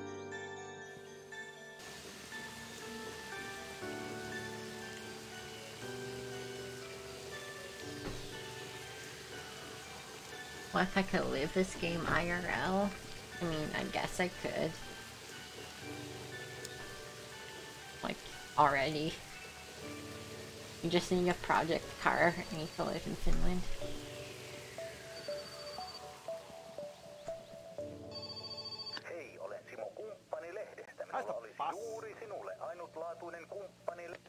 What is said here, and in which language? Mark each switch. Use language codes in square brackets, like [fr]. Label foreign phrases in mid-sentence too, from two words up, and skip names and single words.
[en] What if I could live this game IRL? I mean, I guess I could. Like, already. You just need a project car and you can live in Finland. [fi] Hei, olen Simo Kumppani-lehdestä. Minulla olisi juuri sinulle ainutlaatuinen kumppani.